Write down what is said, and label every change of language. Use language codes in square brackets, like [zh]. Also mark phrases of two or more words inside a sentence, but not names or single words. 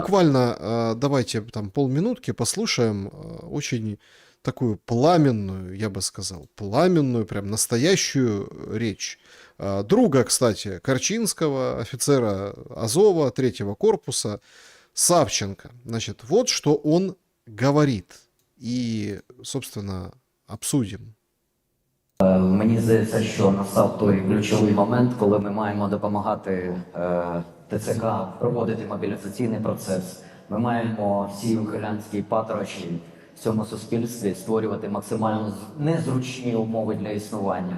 [ru] Буквально давайте там полминутки послушаем очень такую пламенную, я бы сказал, пламенную, прям настоящую речь друга, кстати, Корчинского, офицера Азова, 3-го корпуса, Савченко. Значит, вот что он говорит. И, собственно, обсудим. [uk] Мені здається, що настав той ключовий момент, коли ми маємо допомагати ТЦК проводити мобілізаційний процес. Ми маємо всі ухилянські патрочі в цьому суспільстві створювати максимально незручні умови для існування.